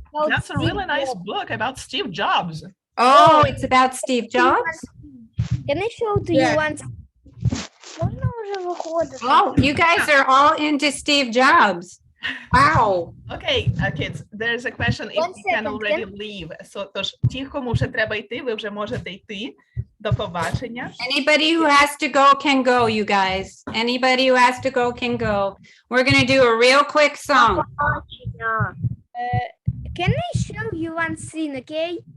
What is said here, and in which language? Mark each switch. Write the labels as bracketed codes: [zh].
[en] that's a really nice book about Steve Jobs. Oh, it's about Steve Jobs? Can I show to Yeah. you once? [uk] Можна вже виходити? [en] Oh, you guys are all into Steve Jobs. Wow. Okay, kids, there's a question if One you can second, already leave. [uk] So, тож, ті, кому вже треба йти, ви вже можете йти. До побачення. [en] Anybody who has to go can go, you guys. Anybody who has to go can go. We're going to do a real quick song. Can I show you one scene, okay?